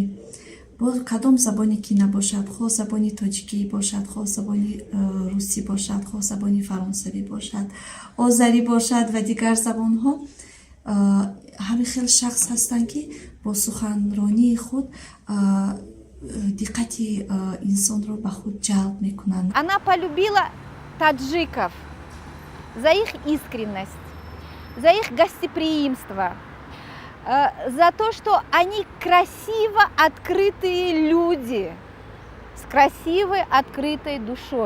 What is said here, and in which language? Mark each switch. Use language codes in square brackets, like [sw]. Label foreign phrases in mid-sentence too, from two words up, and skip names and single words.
[tg] бо кадом забоне ки набошад, хоҳ забони тоҷикӣ бошад, хоҳ забони русӣ бошад, хоҳ забони фаронсавӣ бошад, озарӣ бошад ва дигар забонҳо, ҳами хел шахс ҳастанд ки бо суханронии худ диққати инсонро ба худ ҷалб мекунанд. [ru] Она полюбила таджиков за их искренность, за их гостеприимство, за то, что они красиво открытые люди с красивой открытой душой.